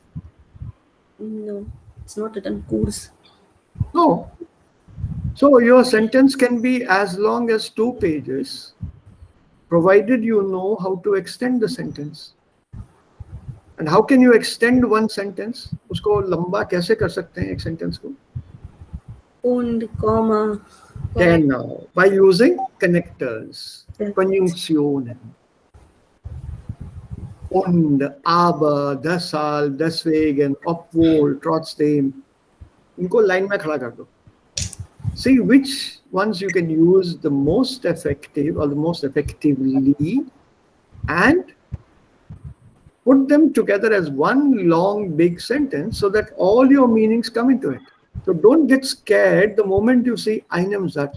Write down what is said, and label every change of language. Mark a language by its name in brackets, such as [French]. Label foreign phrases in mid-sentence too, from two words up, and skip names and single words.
[English] No, it's not written course. No. So your sentence can be as long as 2 pages, provided you know how to extend the sentence. And how can you extend one sentence? [Hindi] उसको लंबा कैसे कर सकते हैं एक sentence को? [German] Und, comma. Genau. [English] By using connectors, Yes. [German] Konjunktionen. Und, aber, deshalb, deswegen, obwohl, trotzdem. [Hindi] इनको line में खड़ा कर दो. [English] See which ones you can use the most effective or the most effectively and put them together as one long big sentence so that all your meanings come into it. So don't get scared the moment you see [German] einem Satz.